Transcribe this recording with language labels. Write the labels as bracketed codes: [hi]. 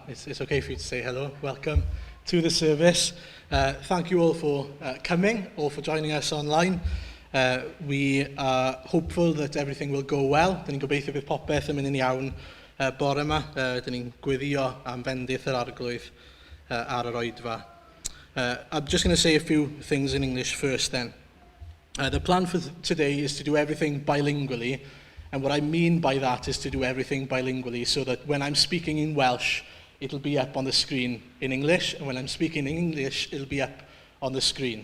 [en] It's okay for you to say hello. Welcome to the service. Thank you all for coming or for joining us online. We are hopeful that everything will go well. [cy] Dyn ni'n gobeithio bydd popeth yn mynd yn iawn bore yma. Dyn ni'n gweddio am fendith yr arglwydd ar yr Oedfa. [en] I'm just going to say a few things in English first then. The plan for today is to do everything bilingually. And what I mean by that is to do everything bilingually so that when I'm speaking in Welsh, it'll be up on the screen in English, and when I'm speaking in English, it'll be up on the screen.